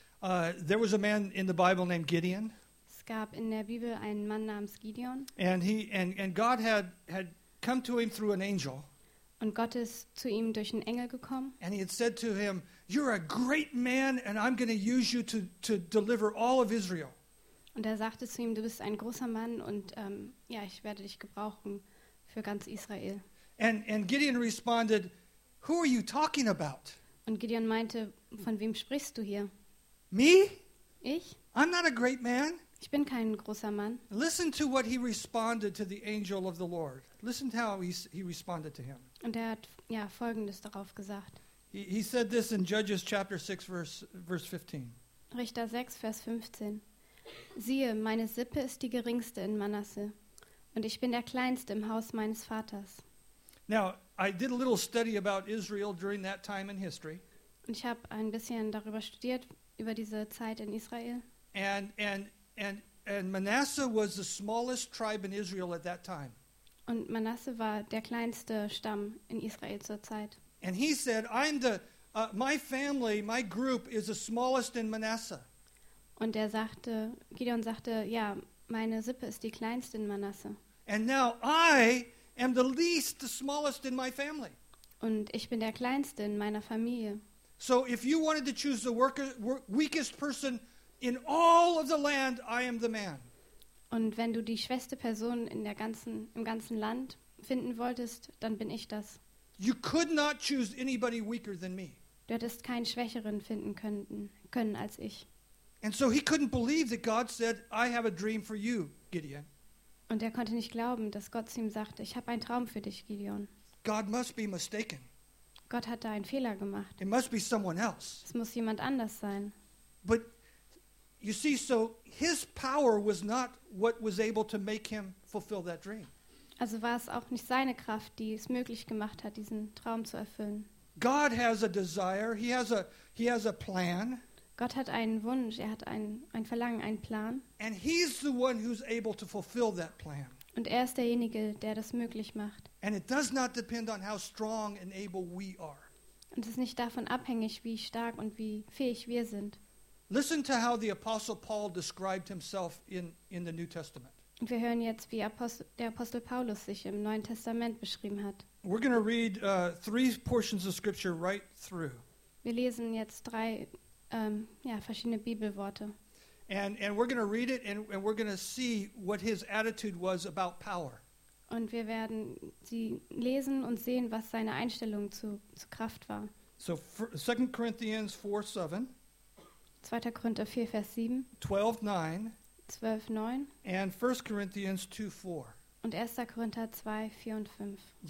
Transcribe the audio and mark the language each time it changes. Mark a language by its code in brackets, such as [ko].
[en] There was a man in the Bible named Gideon. [de] Es gab in der Bibel einen Mann namens Gideon. [en] And God had come to him through an angel. [de] Und Gott ist zu ihm durch einen Engel gekommen. [en] And he had said to him, "You're a great man, and I'm going to use you to deliver all of Israel." [de] Und sagte zu ihm, "Du bist ein großer Mann, und ich werde dich gebrauchen für ganz Israel." [en] And Gideon responded, "Who are you talking about?" [de] Und Gideon meinte, "Von wem sprichst du hier?" [en] "Me? [de] Ich? [en] I'm not a great man. [de] Ich bin kein großer Mann." [en] Listen to what he responded to the angel of the Lord. Listen to how he responded to him. [de] Und hat Folgendes darauf gesagt. [en] He said this in Judges chapter 6, verse 15. [de] Richter 6, Vers 15. "Siehe, meine Sippe ist die geringste in Manasse, und ich bin der kleinste im Haus meines Vaters." [en] Now, I did a little study about Israel during that time in history. [de] Und ich habe ein bisschen darüber studiert, über diese Zeit in Israel. [en] And Manasseh was the smallest tribe in Israel at that time. [de] Und Manasse war der kleinste Stamm in Israel zur Zeit. [en] And he said, "I'm the my family, my group is the smallest in Manasseh." [de] Und Gideon sagte, meine Sippe ist die kleinste in Manasse. [en] And now I am the smallest in my family. [de] Und ich bin der kleinste in meiner Familie. [en] So if you wanted to choose the weakest person in all of the land, I am the man. [de] Und wenn du die schwächste Person im ganzen Land finden wolltest, dann bin ich das. [en] You could not choose anybody weaker than me. [de] Du hättest keinen Schwächeren finden können als ich. [en] And so he couldn't believe that God said, "I have a dream for you, Gideon." [de] Und konnte nicht glauben, dass Gott zu ihm sagte, "Ich habe einen Traum für dich, Gideon." [en] God must be mistaken. [de] Gott hat da einen Fehler gemacht. [en] It must be someone else. [de] Es muss jemand anders sein. [en] But you see, so his power was not what was able to make him fulfill that dream. [de] Also war es auch nicht seine Kraft, die es möglich gemacht hat, diesen Traum zu erfüllen. [en] God has a desire. He has a plan. [de] Gott hat einen Wunsch, er hat ein Verlangen, einen Plan. [en] And he's the one who's able to fulfill that plan. [de] Und ist derjenige, der das möglich macht. [en] And it does not depend on how strong and able we are. [de] Und es ist nicht davon abhängig, wie stark und wie fähig wir sind. [en] Listen to how the Apostle Paul described himself in the New Testament. [de] Und wir hören jetzt, wie der Apostel Paulus sich im Neuen Testament beschrieben hat. [en] We're going to read three portions of scripture right through. [de] Wir lesen jetzt drei verschiedene Bibelworte. [en] And we're going to read it and we're going to see what his attitude was about power. [de] Und wir werden sie lesen und sehen, was seine Einstellung zu Kraft war. [en] So 2 Corinthians 4:7. [de] 2. Korinther 4, Vers 7. 12:9. 12:9 [en] and 1 Corinthians 2:4. [de] Und 1. Korinther 2:4-5.